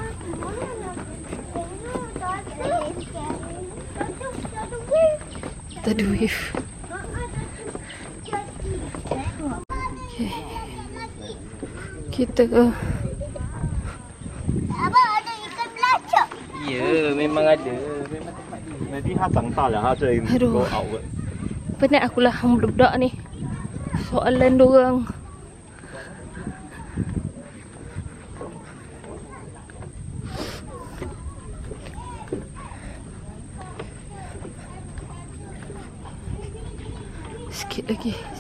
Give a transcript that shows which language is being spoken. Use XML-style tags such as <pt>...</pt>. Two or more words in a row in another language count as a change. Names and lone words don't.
<ms>Tak ada wave. Okay. Kita Abang ada ikan belacak. Ya, memang ada. Memang tempat dia.</ms> <zh>Nanti 他长大了，他再 Aduh.</zh> <en>go out 了。</en> <ms>penat akulah hang budak ni. Soalan dorang. Sikit lagi.</ms>